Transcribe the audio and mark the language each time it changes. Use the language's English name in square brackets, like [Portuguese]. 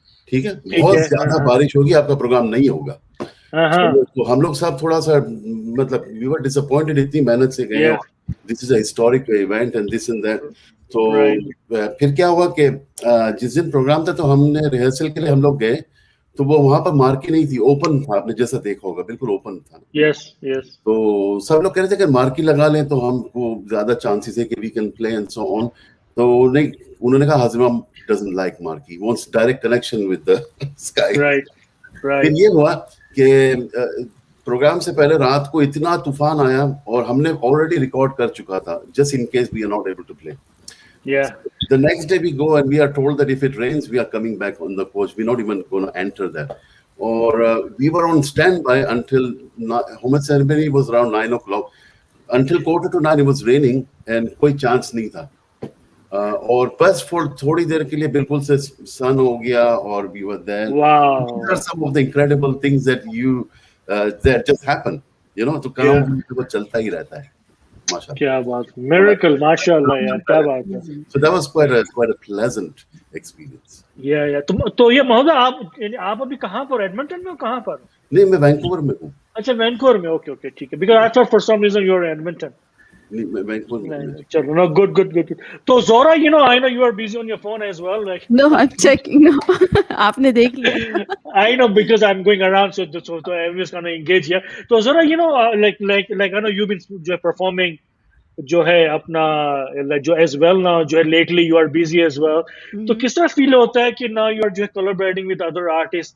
[Hindi] ठीक है, बहुत ज्यादा बारिश होगी, आपका प्रोग्राम नहीं होगा। तो हम लोग सब थोड़ा सा मतलब [English] we were disappointed, [Hindi] इतनी मेहनत से गए, [English] This is a historic event and this and that. [Hindi] तो फिर क्या हुआ कि जिस दिन प्रोग्राम था तो हमने रिहर्सल के लिए हम लोग गए, तो वो वहां पर मार्की नहीं थी, ओपन था, आपने जैसा देखा होगा बिल्कुल ओपन था। तो सब लोग कह रहे थे कि मार्की लगा लें तो हमको ज्यादा चांसेस है कि [English] We can play and so on. [Hindi] तो नहीं, उन्होंने कहा [English] हाजिमा doesn't like marquee, wants direct connection with the sky. [Hindi] फिर ये हुआ कि प्रोग्राम से पहले रात को इतना तूफान आया और हमने ऑलरेडी रिकॉर्ड कर चुका था, [English] just in case we are not able to play. The next day we go and we are told that if it rains we are coming back on the coach, we're not even going to enter there. Or we were on standby until Homed ceremony was around 9 o'clock. Until 8:45 it was raining and [Hindi] कोई chance नहीं था। और बस for थोड़ी देर के लिए बिल्कुल से सन हो गया और [English] we were there. Wow. These are some of the incredible things that that just happen, you know. [Hindi] तो काम तो चलता ही रहता है, माशाल्लाह। क्या बात, miracle, माशाल्लाह यार, क्या बात है। [English] So that was quite a pleasant experience. Yeah. [Hindi] तो ये महोदय आप अभी कहाँ पर, एडमंटन में हो कहाँ पर? नहीं, मैं वैंकूवर में हूँ। अच्छा, वैंकूवर में, ओके ठीक है, [English] because I thought for some reason you were in Edmonton. No, good. So Zora, you know, I know you are busy on your phone as well. Like no, I'm checking. [Hindi] No, आपने देख लिया. [English] I know because I'm going around, so everyone's gonna engage here. So Zora, you know, like I know you've been performing, जो है अपना जो as well now, जो है lately you are busy as well. [Hindi] तो किस तरह feel होता है कि [English] now you are [Hindi] जो है [English] collaborating with other artists?